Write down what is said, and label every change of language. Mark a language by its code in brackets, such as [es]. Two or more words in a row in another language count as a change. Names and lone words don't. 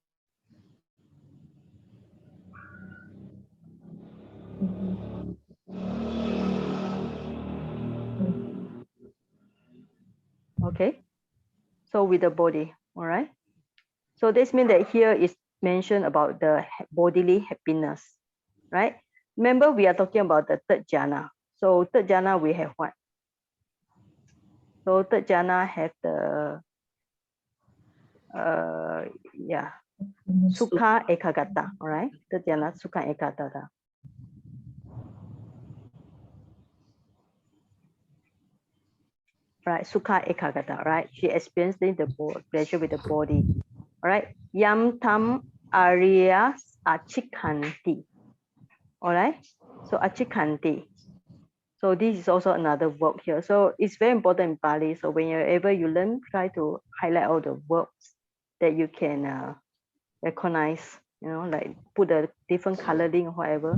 [en] Okay, so with the body, all right. So this means that here is mentioned about the bodily happiness, right? Remember, we are talking about the third jhana. So third jhana, we have what? So third jhana have the [pi] sukha ekagata, [en] all right? Third jhana, [pi] sukha ekagata. [en] Right, [pi] sukha ekagata, [en] right? She experiencing the pleasure with the body. All right. [pi] Yam tam arya achikanti. [en] All right. So achikanti. So this is also another verb here. So it's very important in Pali. So whenever you learn, try to highlight all the verbs that you can recognize, you know, like put a different coloring or whatever.